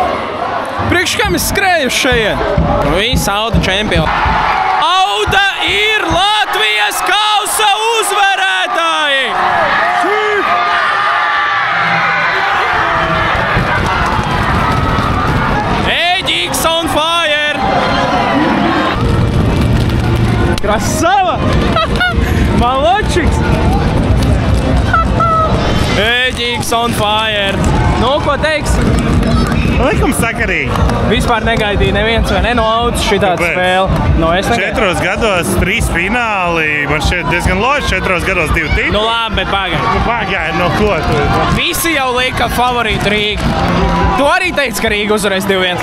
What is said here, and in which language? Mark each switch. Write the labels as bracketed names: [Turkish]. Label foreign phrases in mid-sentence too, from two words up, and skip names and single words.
[Latvian] Priekš kam es skrēju šeit? Visi Auda čempioni. Auda ir Latvijas kausa uzvarētāji! [English] Ēģīgs on fire! [Russian] Krasava! [English] Maločiks! Ēģīgs on fire! [Latvian] Nu, ko teiks? Likumsakarīgi. Vispār negaidīja neviens vai ne no Audas šitādu spēli. No, 4 gados 3 fināli. Man šķiet diezgan loģiski. 4 gados 2 tituli. Nu labi, bet pagaidi. Pagaidi, no ko tu? Visi jau lika favorītu Rīgu. Tu arī teici, ka Rīga uzvarēs 2-1.